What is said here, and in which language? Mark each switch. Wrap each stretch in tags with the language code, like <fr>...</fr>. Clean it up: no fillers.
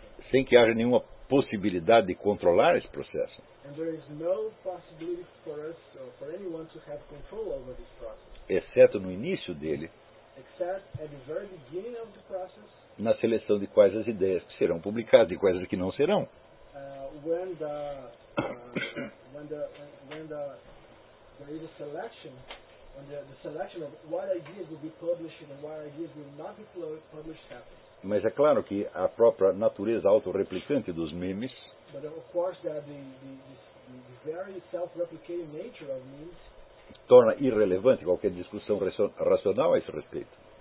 <pt>Sem que haja nenhuma possibilidade de controlar esse processo.</pt> <en>And there is no possibility for us or for anyone to have control over this process.</en> <pt>Exceto no início dele.</pt> <en>Except at the very beginning of the process,</en> <pt>na seleção de quais as ideias que serão publicadas e quais as que não serão.</pt> <en>When there is a selection, the selection of what ideas will be published and what ideas will not be published happens.</en> <pt>Mas é claro que a própria natureza autorreplicante dos memes,</pt> <en>but of course that the very self-replicating nature of memes,</en> <pt>torna irrelevante qualquer discussão racional a esse respeito.</pt>